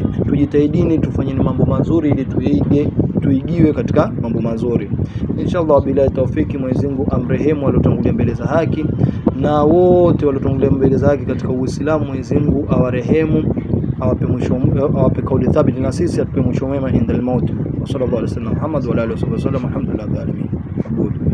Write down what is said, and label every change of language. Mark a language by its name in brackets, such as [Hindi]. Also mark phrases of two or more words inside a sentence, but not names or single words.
[Swahili] Tujitahidini tufanye mambo mazuri ili tuigiwe katika mambo mazuri. Inshallah bila taufiki Mwenyezi Mungu amrehemu waliotangulia mbele za haki, na wote waliotangulia mbele za haki katika Uislamu. Mwenyezi Mungu awarehemu, awape kauli thabiti, na sisi atupe mwisho mwema [Arabic] عند الموت. صلى الله عليه وسلم محمد وآله وسلم. الحمد لله العالمين.